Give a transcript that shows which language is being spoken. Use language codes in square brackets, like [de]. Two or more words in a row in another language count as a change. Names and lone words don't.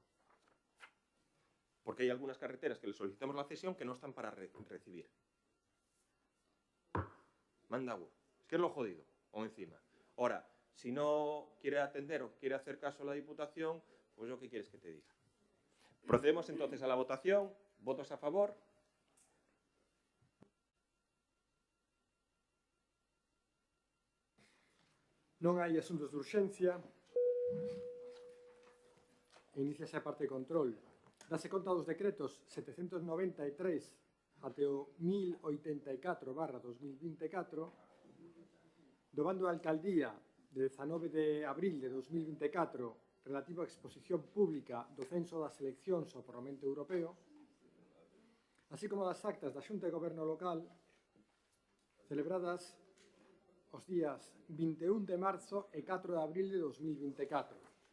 [es] Porque hay algunas carreteras que le solicitamos la cesión que no están para recibir. Manda agua. Es que es lo jodido, o encima. Ahora, si no quiere atender o quiere hacer caso a la Diputación, pues yo qué quieres que te diga. Procedemos entonces a la votación. ¿Votos a favor? [gl] Non hai asuntos de urxencia. Iníciase a parte de control. Dase conta dos decretos 793 até o 1084/2024 do bando da Alcaldía de 19 de abril de 2024 relativo á exposición pública do censo das eleccións ao Parlamento Europeo, así como das actas da Xunta de Goberno Local celebradas os días 21 de marzo e 4 de abril de 2024.